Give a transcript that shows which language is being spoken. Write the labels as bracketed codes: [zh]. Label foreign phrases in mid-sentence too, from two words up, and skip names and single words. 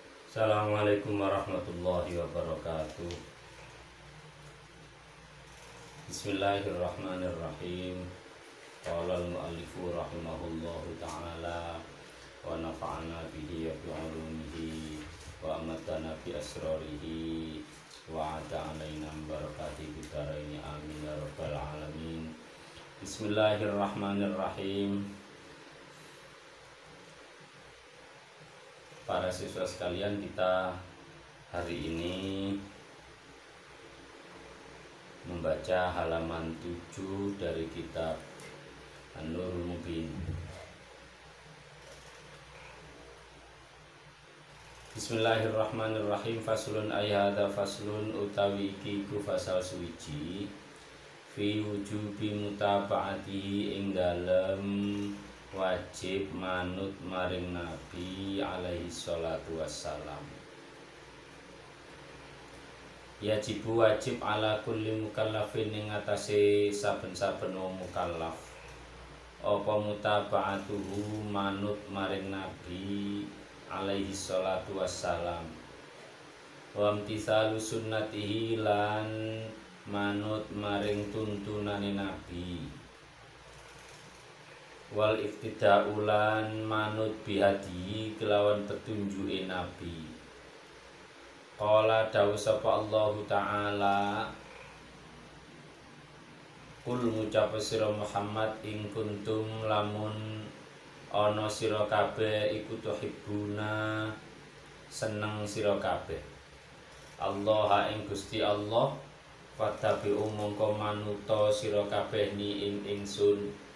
[ar] السلام عليكم ورحمة الله وبركاته. بسم الله الرحمن الرحيم. قال المؤلف رحمه الله تعالى ونفعنا به وبعلومه وأماتنا بأسراره وأعاد علينا بركاته في الدارين آمين يا رب العالمين. بسم الله الرحمن الرحيم. [id] Para siswa sekalian, kita hari ini membaca halaman 7 dari kitab An-Nurul Mubin. [ar] بسم الله الرحمن الرحيم. فصل أي هذا فصل [jv] utawi iki ku fasal suwiji [ar] في وجوب متابعته [jv] ing dalem wajib manut maring Nabi [ar] عليه الصلاة والسلام. [jv] Yajibu wajib [ar] على كل مكلف [jv] ing atase saben-saben mukallaf apa mutaba'atuhu manut maring Nabi [ar] عليه الصلاة والسلام وامتثال سنته [jv] lan manut maring tuntunane Nabi wal iktidaulan manut bihadi kelawan petunjuke Nabi. Qala dawu sapa [ar] الله تعالى, [jv] Qul ngucap sira Muhammad [ar] إن كنتم [jv] lamun ana sira kabeh iku tuhibbuna seneng sira kabeh Allah ing Gusti Allah, fattabi'u mongko manuta sira kabeh ni ing ingsun